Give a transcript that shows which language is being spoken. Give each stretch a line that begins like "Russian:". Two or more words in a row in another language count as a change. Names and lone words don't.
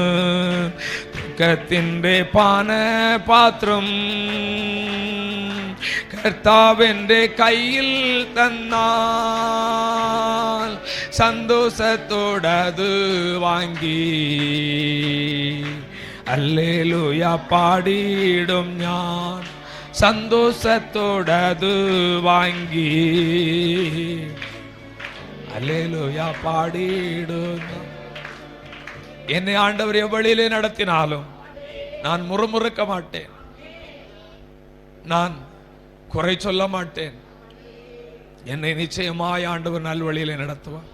Malayalam: ദുഃഖത്തിൻ്റെ പാനപാത്രം കർത്താവിൻ്റെ കയ്യിൽ തന്നാൽ സന്തോഷത്തോടത് വാങ്ങി ഹല്ലേലൂയ പാടിയിടും ഞാൻ. സന്തോഷത്തോടത് വാങ്ങി
Tamil: ஹல்லேலூயா பாடிடுங்க. என்னை ஆண்டவர் எவ்வழியிலே நடத்தினாலும் நான் முறுமுறுக்க மாட்டேன், நான் குறை சொல்ல மாட்டேன். என்னை நிச்சயமாய் ஆண்டவர் நல்வழியிலே நடத்துவார்.